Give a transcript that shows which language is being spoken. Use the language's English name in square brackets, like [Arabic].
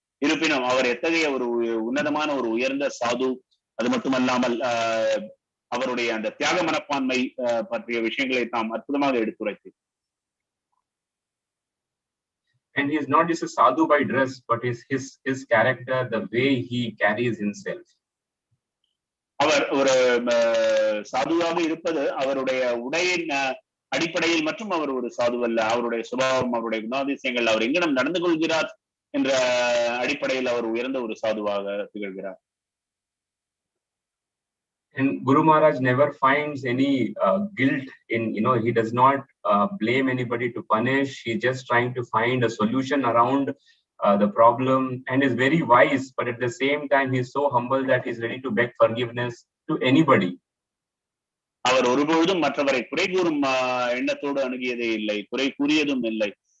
[Tamil] இருப்பினும் அவர் எத்தகைய ஒரு உன்னதமான ஒரு உயர்ந்த சாது, அது மட்டுமல்லாமல் அவருடைய அந்த தியாக மனப்பான்மை பற்றிய விஷயங்களை தாம் அற்புதமாக எடுத்துரைத்து. [English] And he is not just a sadhu by dress, but his character, the way he carries himself. [Tamil] அவர் ஒரு சாதுவாக இருப்பது அவருடைய உடையின் அடிப்படையில் மற்றும் அவர் ஒரு சாதுவல்ல. அவருடைய சுபாவம், அவருடைய குணாதிசயங்கள், அவர் எங்கனம் நடந்து கொள்கிறார் என்ற அடிப்படையில் அவர் உயர்ந்த ஒரு சாதுவாக திகழ்கிறார். [English] And Guru Maharaj never finds any guilt in, he does not blame anybody to punish. He's just trying to find a solution around the problem, and is very wise, but at the same time, he's so humble that he's ready to beg forgiveness to anybody. [Tamil] அவர் ஒருபொழுதும் மற்றவரை குறை கூறும் எண்ணத்தோடு அணுகியதே இல்லை, குறை கூறியதும் இல்லை.